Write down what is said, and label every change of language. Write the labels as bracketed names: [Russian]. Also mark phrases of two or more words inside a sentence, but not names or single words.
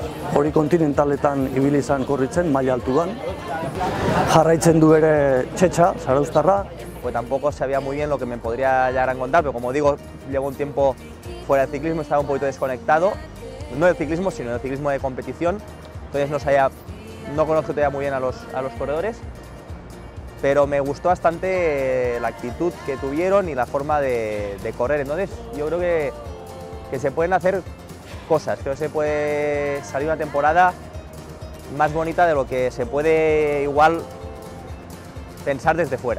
[Basque] hori kontinentaletan ibili izan korritzen, maila altuan. Jarraitzen du ere Txetxa, zarauztarra. [Spanish] Pues tampoco sabía muy bien lo que me podría llegar a encontrar, pero como digo, llevo un tiempo fuera del ciclismo, estaba un poquito desconectado, no del ciclismo, sino del ciclismo de competición, entonces no conozco todavía muy bien a los corredores, pero me gustó bastante la actitud que tuvieron y la forma de correr, entonces yo creo que se pueden hacer cosas, creo que se puede salir una temporada más bonita de lo que se puede igual pensar desde fuera.